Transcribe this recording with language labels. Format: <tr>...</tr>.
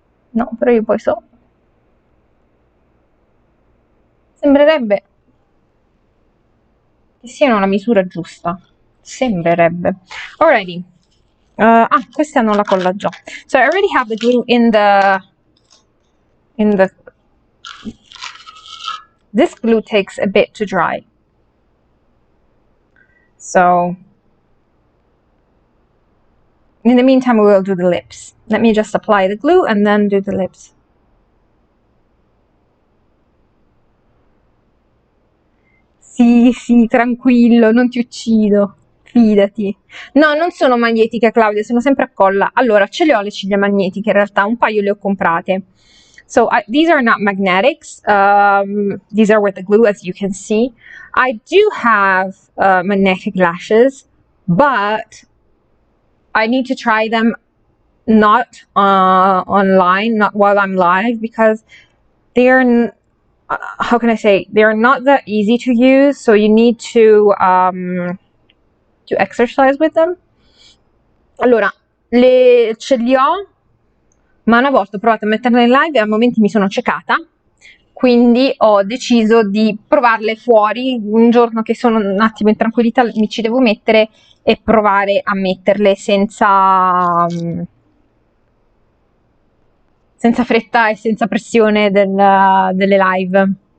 <it>No, però io poi so. Sembrerebbe che siano la misura giusta. Sembrerebbe. Alrighty. Queste hanno la colla già.</it> <en>So I already have the glue in the... This glue takes a bit to dry. So in the meantime, we will do the lips. Let me just apply the glue and then do the lips.</en> <it>Sì, sì, tranquillo, non ti uccido, fidati. No, non sono magnetiche, Claudia, sono sempre a colla. Allora, ce le ho le ciglia magnetiche, in realtà, un paio le ho comprate.</it> <en>So, these are not magnetics. These are with the glue, as you can see. I do have magnetic lashes, but I need to try them not online, not while I'm live, because they're... how can I say, they're not that easy to use, so you need to exercise with them.</en> <it>Allora, ce li ho, ma una volta ho provato a metterle in live e a momenti mi sono ciecata, quindi ho deciso di provarle fuori. Un giorno che sono un attimo in tranquillità mi ci devo mettere e provare a metterle senza fretta e senza pressione delle live.</it>